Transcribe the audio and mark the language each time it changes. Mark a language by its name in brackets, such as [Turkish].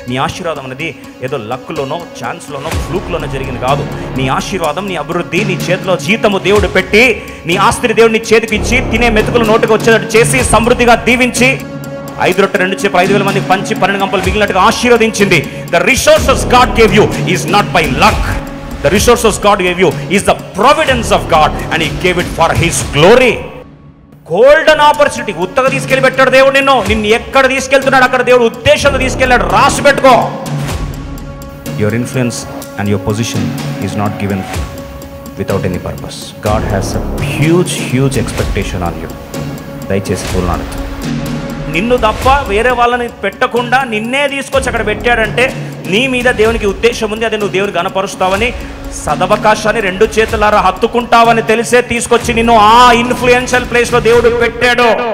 [Telugu] నీ ఆశీర్వాదం అనేది ఏదో లక్లోనో, ఛాన్స్లోనో, ఫ్లూక్లోనో జరిగింది కాదు. నీ ఆశీర్వాదం, నీ అభివృద్ధి, నీ చేతిలో జీతము దేవుడు పెట్టి, నీ ఆస్తిని దేవుడు నీ చేతికి ఇచ్చి, తినే మెతుకులు నోటికి వచ్చేటట్టు చేసి, సమృద్ధిగా దీవించి, 5 రొట్టె 2 చేపలు 5,000 మందికి పంచి 12 గంపలు మిగిలినట్టుగా ఆశీర్వదించింది. [English] The resources God gave you is not by luck. The resources God gave you is the providence of God, and He gave it for His glory. Golden opportunity. [Telugu] ఉత్తగా తీసుకెళ్ళి పెట్టాడు దేవుడు నిన్ను ఎక్కడ తీసుకెళ్తున్నాడు అక్కడ దేవుడు ఉద్దేశంతో తీసుకెళ్ళాడు. రాసి పెట్టుకో. [English] Your influence and your position is not given without any purpose. God has a huge expectation on you. [Telugu] దయచేసి పూర్ణాలు. నిన్ను తప్ప వేరే వాళ్ళని పెట్టకుండా నిన్నే తీసుకొచ్చి అక్కడ పెట్టాడంటే నీ మీద దేవునికి ఉద్దేశం ఉంది. అదే నువ్వు దేవుని గణపరుస్తావని, సదవకాశాన్ని 2 చేతులారా హత్తుకుంటావని తెలిసే తీసుకొచ్చి నిన్ను ఆ ఇన్ఫ్లుయెన్షియల్ ప్లేస్లో దేవుడు పెట్టాడు.